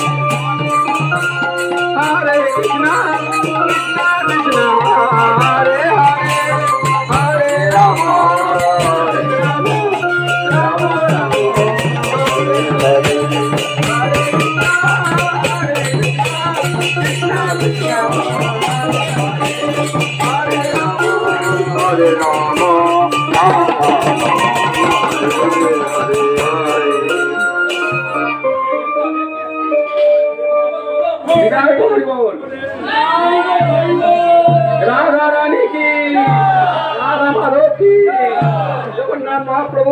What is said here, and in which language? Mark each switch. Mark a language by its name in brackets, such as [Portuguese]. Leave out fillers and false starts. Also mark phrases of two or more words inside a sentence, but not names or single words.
[Sanskrit] हरे कृष्ण, कृष्ण कृष्ण, हरे हरे, हरे राम, हरे राम, राम राम, हरे हरे, हरे कृष्ण, कृष्ण हरे राम, हरे राम, राम राम, हरे हरे. [Bangla] বিদায় করি বল রাধা রানী কি রাধা মাধব কি জগন্নাথ মহাপ্রভু